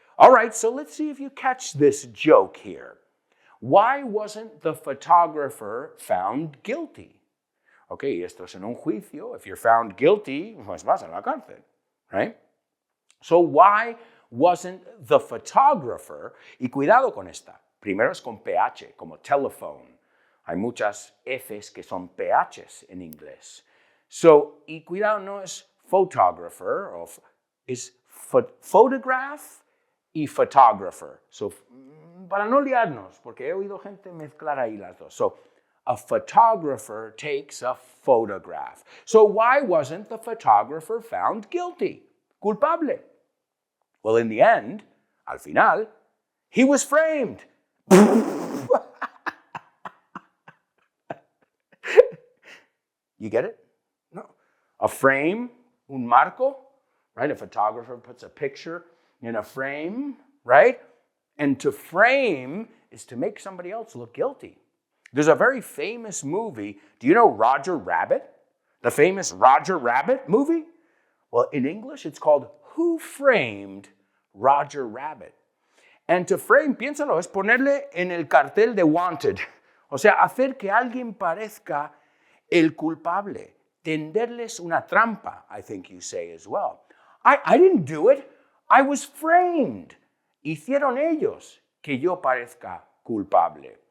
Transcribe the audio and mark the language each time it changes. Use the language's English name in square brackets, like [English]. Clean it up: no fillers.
[English] All right, so let's see if you catch this joke here. Why wasn't the photographer found guilty? [Spanish] Okay, esto es en un juicio. [English] If you're found guilty, [Spanish] pues vas a la cárcel, [English] right? So why wasn't the photographer, [Spanish] y cuidado con esta, primero es con PH, como telephone. Hay muchas Fs que son PHs en inglés. So, y cuidado, no es photographer, es photograph y photographer. So, para no liarnos, porque he oído gente mezclar ahí las dos. [English] So, a photographer takes a photograph. So why wasn't the photographer found guilty? Culpable. Well, in the end, [Spanish] al final, [English] he was framed. You get it? No. A frame, [Spanish] un marco, [English] right? A photographer puts a picture in a frame, right? And to frame is to make somebody else look guilty. There's a very famous movie. Do you know Roger Rabbit? The famous Roger Rabbit movie? Well, in English, it's called Who Framed Roger Rabbit? And to frame, [Spanish] piénsalo, es ponerle en el cartel de wanted. O sea, hacer que alguien parezca el culpable. Tenderles una trampa, [English] I think you say as well. I didn't do it. I was framed. [Spanish] Hicieron ellos que yo parezca culpable.